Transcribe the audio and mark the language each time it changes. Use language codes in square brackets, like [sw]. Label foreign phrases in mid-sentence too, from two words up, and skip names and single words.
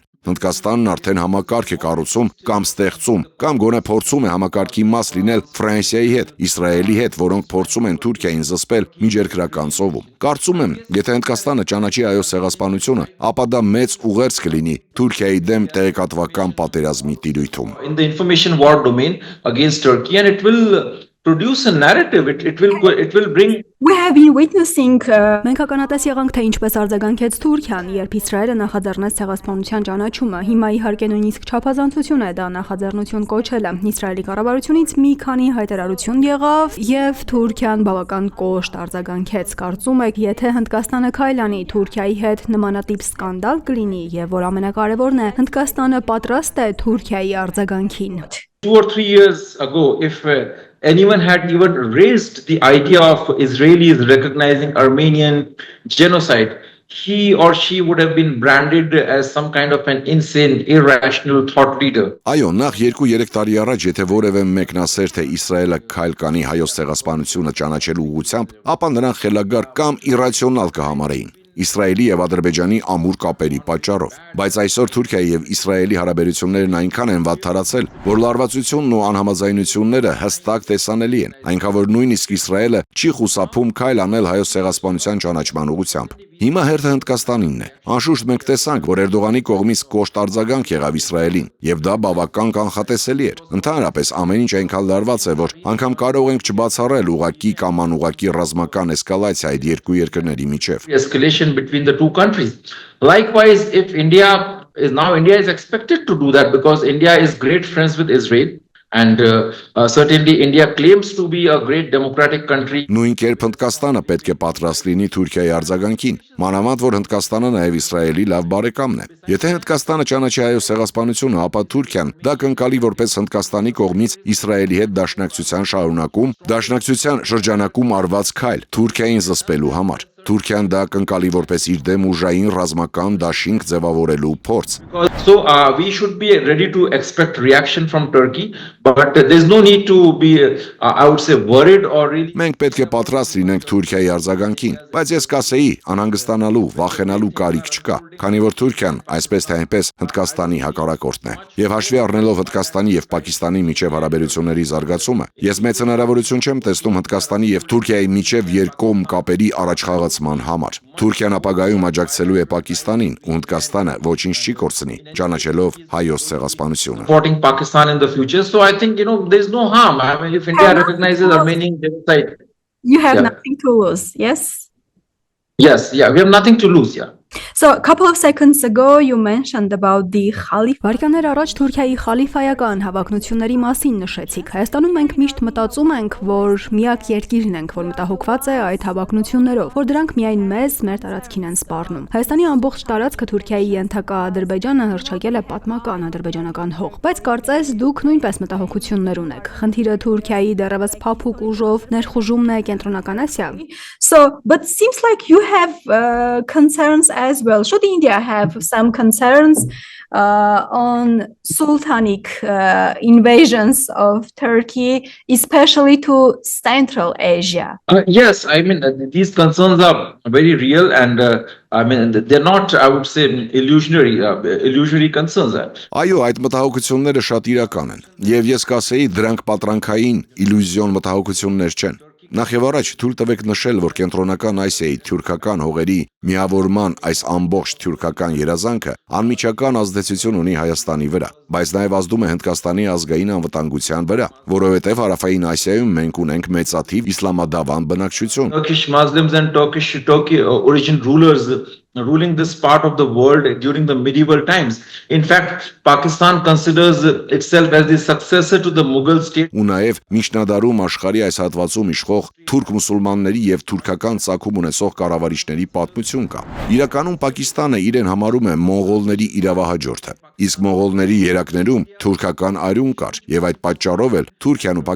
[hy] Հնդկաստանն արդեն համակարգ է կառուցում կամ ստեղծում, կամ գոնե փորձում է համակարգի մաս լինել Ֆրանսիայի հետ, Իսրայելի հետ, որոնք փորձում են Թուրքիային զսպել Միջերկրական ծովում։ Կարծում եմ, եթե Հնդկաստանը ճանաչի Հայոց ցեղասպանությունը, ապա դա մեծ ուղերձ կլինի Թուրքիայի դեմ տեղեկատվական պատերազմի տիրույթում։ [en] In the information war domain against Turkey, and it will produce a narrative. It will bring. We have been witnessing [hy] Մենք ականատես եղանք, թե ինչպես արձագանքեց Թուրքիան, երբ Իսրայելը նախաձեռնեց ցեղասպանության ճանաչումը։ Հիմա իհարկե նույնիսկ չափազանցություն է դա նախաձեռնություն կոչելը։ Իսրայելի կառավարությունից մի քանի հայտարարություն եղավ, եւ Թուրքիան բավական կոշտ արձագանքեց։ Կարծում եք, եթե Հնդկաստանը քայլ անի Թուրքիայի հետ, նմանատիպ սկանդալ կլինի, եւ որ ամենակարևորն է, Հնդկաստանը պատրաստ է Թուրքիայի արձագանքին։ [en] 2 or 3 years ago, if anyone had even raised the idea of Israelis recognizing Armenian genocide, he or she would have been branded as some kind of an insane, irrational thought leader. [hy] Այո, նախ 2-3 տարի առաջ, եթե որևէ մեկն ասեր, թե Իսրայելը քայլ կանի Հայոց ցեղասպանությունը ճանաչելու ուղղությամբ, ապա նրան խելագար կամ իրացիոնալ կհամարեին Իսրայելի եւ Ադրբեջանի ամուր կապերի պատճառով։ Բայց այսօր Թուրքիայի եւ Իսրայելի հարաբերություններն այնքան են վատթարացել, որ լարվածությունն ու անհամաձայնությունները հստակ տեսանելի են, այնքան որ նույնիսկ Իսրայելը չի խուսափում քայլ անել Հայոց ցեղասպանության ճանաչման ուղղությամբ։ Հիմա հերթը Հնդկաստանինն է։ Անշուշտ մենք տեսանք, որ Էրդողանի կողմից կոշտ արձագանք եղավ Իսրայելին, եւ դա բավական կանխատեսելի էր։ Ընդհանրապես ամեն ինչ այնքան լարված է, որ անգամ կարող ենք չբացառել ուղակի կամ անուղակի ռազմական էսկալացիա այդ երկու երկրների միջև։ [en] Escalation between the two countries. Likewise, if India is expected to do that because India is great friends with Israel. And certainly India claims to be a great democratic country. [hy] Նույն կերպ Հնդկաստանը պետք է պատրաստ լինի Թուրքիայի արձագանքին, մանավանդ որ Հնդկաստանը նաև Իսրայելի լավ բարեկամն է։ Եթե Հնդկաստանը ճանաչի Հայոց ցեղասպանությունը, ապա Թուրքիան դա կընկալի որպես Հնդկաստանի կողմից Իսրայելի հետ դաշնակցության շրջանակում արված քայլ Թուրքիային զսպելու համար։ Թուրքիան դա կընկալի որպես իր դեմ ուժային ռազմական դաշինք ձևավորելու փորձ։ [en] So we should be ready to expect reaction from Turkey, but there's no need to be I would say worried or really. [hy] Մենք պետք է պատրաստ լինենք Թուրքիայի արձագանքին, բայց ես կասեի, անհանգստանալու, վախենալու կարիք չկա, քանի որ Թուրքիան այսպես թե այնպես Հնդկաստանի հակառակորդն է։ Եվ հաշվի առնելով Հնդկաստանի եւ Պակիստանի միջև հարաբերությունների զարգացումը, ես մեծ հնարավորություն չեմ տեսնում Հնդկաստանի եւ Թուրքիայի միջև երկկողմ կապերի առաջխաղացման համար։ Թուրքիան ապագայում աջակցելու է Պակիստանին, ու Հնդկաստանը ոչինչ չի կորցնի, ճանաչելով Հայոց ցեղասպանությունը։ [en] Supporting Pakistan in the future, so I think there's no harm. I mean, if India recognizes Armenian genocide, you have nothing to lose, yes? Yes, yeah, we have nothing to lose, yeah. So a couple of seconds ago you mentioned about the Khalif. [hy] Վարկաներ առաջ Թուրքիայի խալիֆայական հավակնությունների մասին նշեցիք։ Հայաստանում մենք միշտ մտածում ենք, որ միակ երկիրն ենք, որ մտահոգված է այդ հավակնություններով, որ դրանք միայն մեզ, մեր տարածքին են սպառնում։ Հայաստանի ամբողջ տարածքը Թուրքիայի ենթակա Ադրբեջանը հռչակել է պատմական ադրբեջանական հող, բայց կարծես դուք նույնպես մտահոգություններ ունեք։ Խնդիրը Թուրքիայի դեռևս փափուկ ուժով ներխուժումն է Կենտրոնական Ասիա։ [en] So, but seems like you have concerns as well. Should India have some concerns on sultanic invasions of Turkey, especially to Central Asia? Yes, I mean, these concerns are very real and I mean, they're not, I would say, illusory concerns. [hy] Այո, այդ մտահոգությունները շատ իրական են, եւ ես կասեի, դրանք պատրանքային իլյուզիոն մտահոգություններ չեն։ Նախ եւ առաջ թույլ տվեք նշել, որ Կենտրոնական Ասիայի թուրքական հողերի միավորման այս ամբողջ թուրքական երազանքը անմիջական ազդեցություն ունի Հայաստանի վրա, բայց նաեւ ազդում է Հնդկաստանի ազգային անվտանգության վրա, որովհետեւ Հարավային Ասիայում մենք ունենք մեծաթիվ իսլամադավան բնակչություն։ [en] Turkish Muslims and Turkey origin rulers ruling this part of the world during the medieval times. In fact, Pakistan considers itself as the successor to the Mughal state. [hy] Ու նաև միջնադարում աշխարհի այս հատվածում իշխող թուրք մուսուլմանների եւ թուրքական ցակում ունեցող կառավարիչների պատմություն կա։ Իրականում Պակիստանը իրեն համարում է մոնղոլների իրավահաջորդը, իսկ մոնղոլների երակներում թուրքական արյուն կար, եւ այդ պատճառով էլ Թուրքիան ու